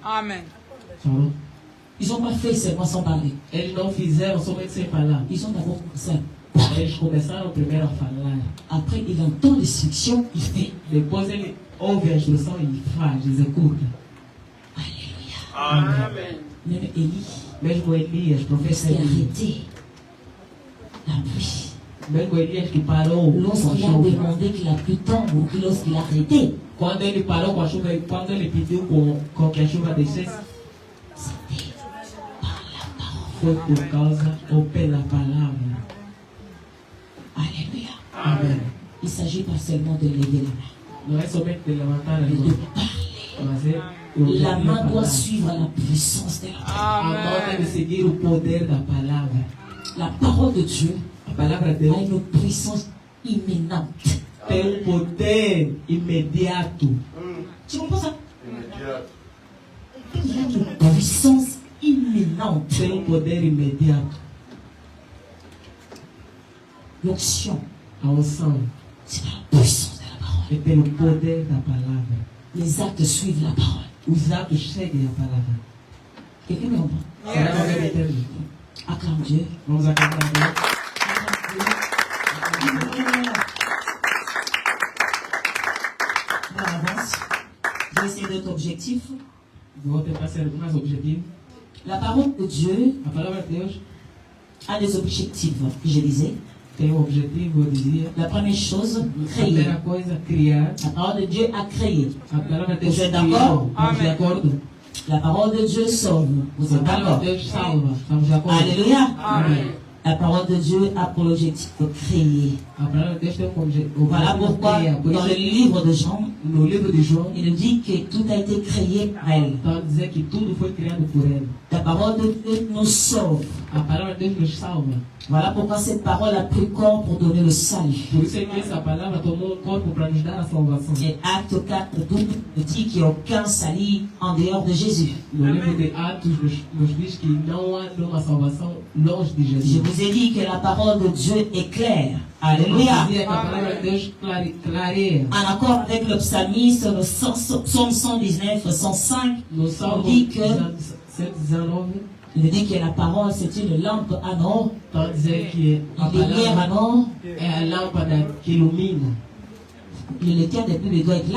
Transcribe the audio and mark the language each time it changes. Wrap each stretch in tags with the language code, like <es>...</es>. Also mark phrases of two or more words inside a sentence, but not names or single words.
<pt>falou.</pt> <fr>Ils n'ont pas fait seulement sans parler.</fr> <pt>Eles não fizeram somente sem falar.</pt> <fr>Ils ont d'abord commencé à</fr> <pt>Eles começaram primeiro a falar.</pt> <fr>Après, il entend l'instruction, il fait.</fr> <pt>Depois ele ouve a instrução e faz, executa.</pt> <fr>Alléluia.</fr> <pt>Amen.</pt> <fr>Même Élie,</fr> <pt>Mesmo Elias, profeta</pt> <fr>qui a</fr> <pt>Elias.</pt> <fr>arrêté la pluie.</fr> <pt>Mesmo Elias que parou com a</pt> <fr>Lorsqu'il a</fr> <pt>chuva.</pt> <fr>demandé que la pluie tombe ou que lorsqu'il a arrêté,</fr> <pt>Quando ele parou com a chuva e quando ele pediu com que a chuva descesse,</pt> <fr>c'était par la parole.</fr> <pt>foi por causa ou pela palavra.</pt> <fr>Alléluia.</fr> <pt>Amém.</pt> <fr>Il ne s'agit pas seulement de lever la main,</fr> <pt>Não é somente de levantar a</pt> <fr>mais de</fr> <pt>mão,</pt> <fr>parler.</fr> <pt>mas é</pt> <fr>La</fr> <pt>ouvir a</pt> <fr>main doit</fr> <pt>palavra.</pt> <fr>suivre la puissance de la parole.</fr> <pt>A mão deve seguir o poder da palavra.</pt> <fr>La parole de Dieu</fr> <pt>A palavra de</pt> <fr>a</fr> <pt>Deus</pt> <fr>une puissance imminente.</fr> <pt>tem poder imediato.</pt> <fr>Tu comprends ça? Immédiat. Il y a une puissance imminente.</fr> <pt>Tem poder imediato.</pt> <fr>L'onction,</fr> <pt>A unção</pt> <fr>c'est par la puissance de la parole.</fr> <pt>é pelo poder da palavra.</pt> <fr>Les actes suivent la parole.</fr> <pt>Os atos seguem a palavra.</pt> <fr>Quelqu'un me comprend?</fr> <pt>Será que alguém entende?</pt> <fr>Acclame Dieu.</fr> <pt>Vamos aclamar a Deus.</pt> <fr>On avance. Je vais essayer d'être objectif.</fr> <pt>Vou tentar ser mais objetivo.</pt> <fr>La parole de Dieu</fr> <pt>A palavra de Deus</pt> <fr>a des objectifs, je disais.</fr> <pt>tem um objetivo, eu dizia.</pt> <fr>La première chose,</fr> <pt>A</pt> <fr>créer.</fr> <pt>primeira coisa, criar.</pt> <fr>La parole de Dieu a créé.</fr> <pt>A palavra de Deus Você é criou.</pt> <fr>d'accord?</fr> <pt>Estamos de acordo?</pt> <fr>La parole de Dieu sauve. Vous</fr> <pt>A</pt> <fr>êtes</fr> <pt>palavra</pt> <fr>d'accord?</fr> <pt>de Deus salva. Estamos de acordo?</pt> <fr>Alléluia.</fr> <pt>Amém.</pt> <fr>La parole de Dieu a pour l'objectif de créer.</fr> <pt>A palavra de Deus tem um objetivo.</pt> <fr>Voilà pourquoi</fr> <pt>Por</pt> <fr>dans le</fr> <pt>isso,</pt> <fr>livre de Jean,</fr> <pt>no livro de João,</pt> <fr>il nous dit que tout a été créé par elle.</fr> <pt>está a dizer que tudo foi criado por ele.</pt> <fr>La parole de Dieu nous sauve.</fr> <pt>A palavra de Deus nos salva.</pt> <fr>Voilà pourquoi cette parole a pris corps pour donner le salut.</fr> <pt>Por isso é que essa palavra tomou um corpo para nos dar a salvação.</pt> <fr>Et Acte 4, 12 nous dit qu'il n'y a aucun salut en dehors de Jésus.</fr> <pt>No livro de Atos nos diz que não há nenhuma salvação longe de</pt> <fr>Je</fr> <pt>Jesus.</pt> <fr>vous ai dit que la parole de Dieu est claire.</fr> <pt>Eu</pt> <fr>Alléluia.</fr> <pt>dizia que a palavra de Deus clareia.</pt> <fr>En accord avec le psalmiste, le psaume 119, 105,</fr> <pt>No Salmo</pt> <fr>dit que</fr> <pt>119,</pt> <fr>il dit que la parole c'est une lampe à nord,</fr> <pt>está a dizer que a</pt> <fr>une lumière à</fr> <pt>palavra</pt> <fr>nord.</fr> <pt>é a lâmpada que ilumina.</pt> <fr>Le lecteur des Bibles doit être là.</fr>